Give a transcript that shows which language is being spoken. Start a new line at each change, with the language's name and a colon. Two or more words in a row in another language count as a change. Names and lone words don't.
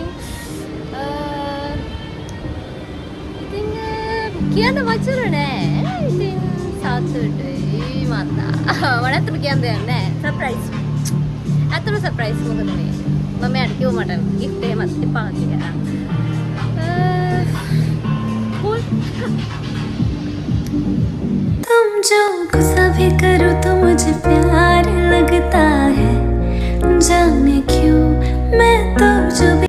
Sinhala: ඉතින් කියන්න වචන නෑ. ඉතින් සතුටුයි මන්දා. වඩාත්ම කියන්න දෙයක් නෑ. සර්ප්‍රයිස්. ඇත්තටම සර්ප්‍රයිස් මොකද මේ? මම යාට කිව්වා මට gift එකක් එපා කියලා.
Hindi: तुम जो गुस्सा भी करो तो मुझे प्यार लगता है जाने क्यों मैं तो जो भी